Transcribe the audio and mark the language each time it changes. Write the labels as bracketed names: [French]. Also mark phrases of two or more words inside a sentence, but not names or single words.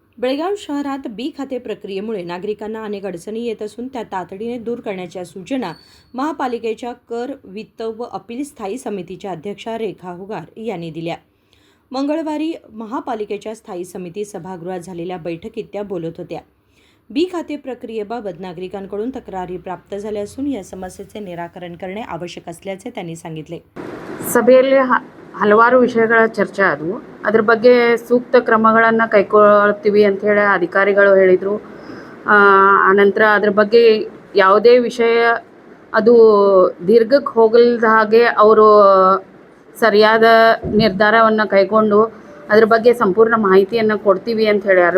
[Marathi] बेळगाव शहरात बी खाते प्रक्रियेमुळे नागरिकांना अनेक अडचणी येत असून त्या तातडीने दूर करण्याच्या सूचना महापालिकेच्या कर, वित्त व अपील स्थायी समितीच्या अध्यक्षा रेखा हुगार यांनी दिल्या. मंगळवारी महापालिकेच्या स्थायी समिती सभागृहात झालेल्या बैठकीत त्या बोलत होत्या. बी खाते प्रक्रियेबाबत नागरिकांकडून तक्रारी प्राप्त झाल्या असून या समस्येचे निराकरण करणे आवश्यक असल्याचे त्यांनी सांगितले. [Kannada] ಸಭೆಯಲ್ಲಿ ಹಲವಾರು ವಿಷಯಗಳ ಚರ್ಚೆ ಆದವು. ಅದರ ಬಗ್ಗೆ ಸೂಕ್ತ ಕ್ರಮಗಳನ್ನು ಕೈಗೊಳ್ತೀವಿ ಅಂತ ಹೇಳಿ ಅಧಿಕಾರಿಗಳು ಹೇಳಿದರು. ಆನಂತರ ಅದರ ಬಗ್ಗೆ ಯಾವುದೇ ವಿಷಯ ಅದು ದೀರ್ಘಕ್ಕೆ ಹೋಗಲ್ದ ಹಾಗೆ ಅವರು ಸರಿಯಾದ ನಿರ್ಧಾರವನ್ನು ಕೈಗೊಂಡು ಅದರ ಬಗ್ಗೆ ಸಂಪೂರ್ಣ ಮಾಹಿತಿಯನ್ನು ಕೊಡ್ತೀವಿ ಅಂತ ಹೇಳ್ಯಾರು.